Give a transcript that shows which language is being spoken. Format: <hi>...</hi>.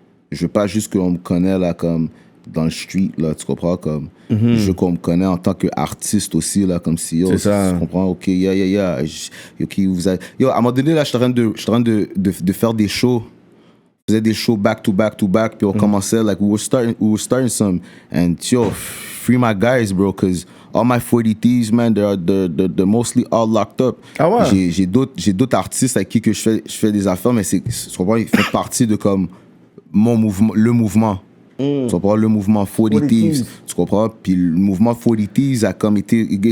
<fr>Je veux pas juste qu'on me connaisse, là, comme dans le street, là, tu comprends? Comme, je veux qu'on me connaisse en tant qu'artiste aussi, là, comme si, yo, C'est ça. tu comprends? Ok, yeah. Ok, yo, à un moment donné, là, je suis en train de faire des shows. Je faisais des shows back to back, puis on commençait,</fr> <en>like, we were starting some, and, yo, free my guys, bro, because all my 40 Thieves, man, they're mostly all locked up.</en> <fr>Ah ouais? J'ai d'autres artistes avec qui que je fais des affaires, mais tu comprends, ils font partie de, comme, mon mouvement, le mouvement. Tu comprends? Le mouvement 40 Thieves. Tu comprends? Puis le mouvement 40 Thieves a comme été...</fr>